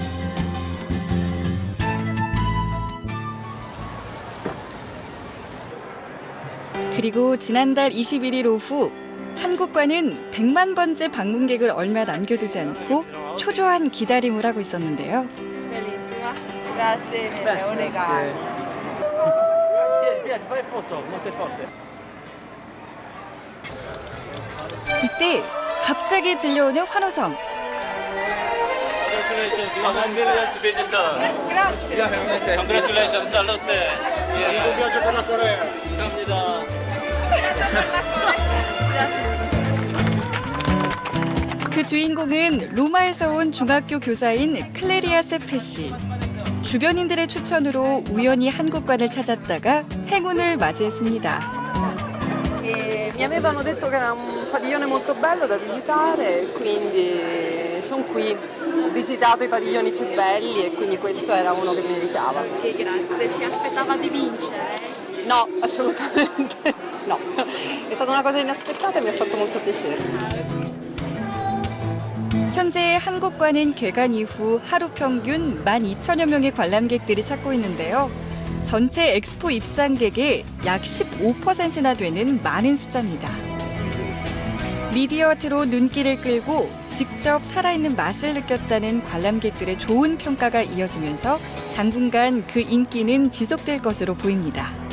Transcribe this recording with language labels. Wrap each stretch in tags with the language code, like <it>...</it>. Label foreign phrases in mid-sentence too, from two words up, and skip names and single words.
<ko>그리고 지난달 21일 오후 한국관은 100만 번째 방문객을 얼마 남겨두지 않고 초조한 기다림을 하고 있었는데요.</ko> <it>Grazie mille, un regalo.</it> <ko>이때 갑자기 들려오는 환호성.</ko> <en>Congratulations,</en> <it>salute. Un viaggio per la Corea.</it> <ko>감사합니다. 그 주인공은 로마에서 온 중학교 교사인 클레리아 세페 씨. 주변인들의 추천으로 우연히 한국관을 찾았다가 행운을 맞이했습니다.</ko> <it>Mi avevano detto che era un padiglione molto bello da visitare, quindi sono qui. Ho visitato i padiglioni più belli e quindi questo era uno che meritava. Grazie, si aspettava di vincere? No, assolutamente no. È stata una cosa inaspettata e mi ha fatto molto piacere.</it> <ko>현재 한국관은 개관 이후 하루 평균 12,000여 명의 관람객들이 찾고 있는데요. 전체 엑스포 입장객의 약 15%나 되는 많은 숫자입니다. 미디어 아트로 눈길을 끌고 직접 살아있는 맛을 느꼈다는 관람객들의 좋은 평가가 이어지면서 당분간 그 인기는 지속될 것으로 보입니다.</ko>